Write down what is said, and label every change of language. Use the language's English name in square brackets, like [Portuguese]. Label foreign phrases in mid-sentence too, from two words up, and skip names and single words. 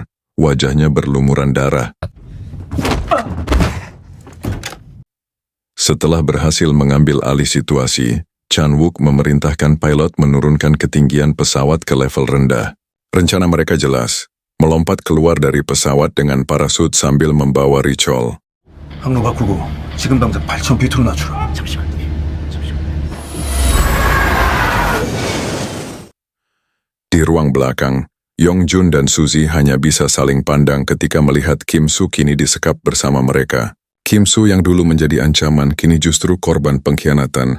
[Indonesian] Wajahnya berlumuran darah. Setelah berhasil mengambil alih situasi, Chan Wook memerintahkan pilot menurunkan ketinggian pesawat ke level rendah. Rencana mereka jelas, melompat keluar dari pesawat dengan parasut sambil membawa Richol. [Korean] 항로 바꾸고 지금 당장 8,000피트로 낮추라. [Indonesian] Di ruang belakang, Yongjun dan Suzy hanya bisa saling pandang ketika melihat Kim Soo kini disekap bersama mereka. Kim Soo yang dulu menjadi ancaman kini justru korban pengkhianatan.